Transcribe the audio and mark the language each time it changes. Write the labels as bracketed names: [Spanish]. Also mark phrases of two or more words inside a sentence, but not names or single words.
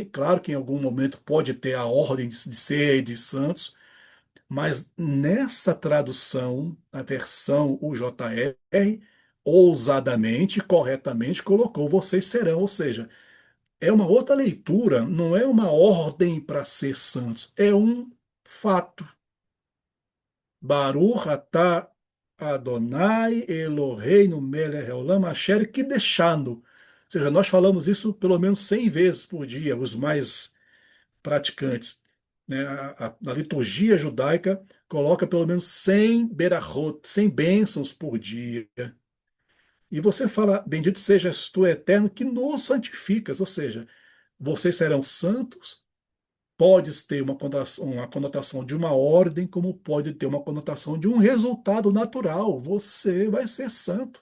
[Portuguese] Claro que em algum momento pode ter a ordem de ser de santos, mas nessa tradução, a versão UJR, ousadamente, corretamente, colocou vocês serão, ou seja, é uma outra leitura, não é uma ordem para ser santos, é um fato. [Hebrew] ברוך אתה אדוני אלוהינו מלך העולם אשר קידשנו. [Portuguese] Ou seja, nós falamos isso pelo menos 100 vezes por dia, os mais praticantes, né? A liturgia judaica coloca pelo menos 100 berachot, 100 bênçãos por dia. E você fala, bendito sejas tu, eterno, que nos santificas, ou seja, vocês serão santos, pode ter uma conotação de uma ordem, como pode ter uma conotação de um resultado natural, você vai ser santo.